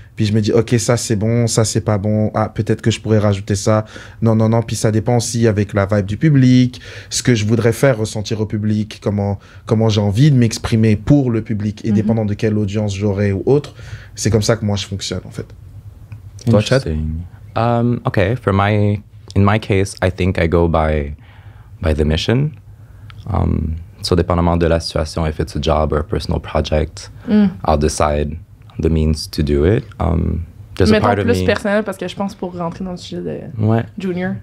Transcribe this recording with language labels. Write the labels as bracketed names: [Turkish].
[French] Puis je me dis, OK, ça c'est bon, ça c'est pas bon. Ah, peut-être que je pourrais rajouter ça. Non. Puis ça dépend aussi avec la vibe du public, ce que je voudrais faire ressentir au public, comment j'ai envie de m'exprimer pour le public et dépendant de quelle audience j'aurai ou autre. C'est comme ça que moi je fonctionne en fait. Toi, Chad? [English] Okay, in my case, I think I go by the mission. So [French] dépendamment de la situation, [English] if it's a job or a personal project, I'll decide the means to do it. There's a part of me... [French] personnel, parce que je pense pour rentrer dans le sujet de Junior.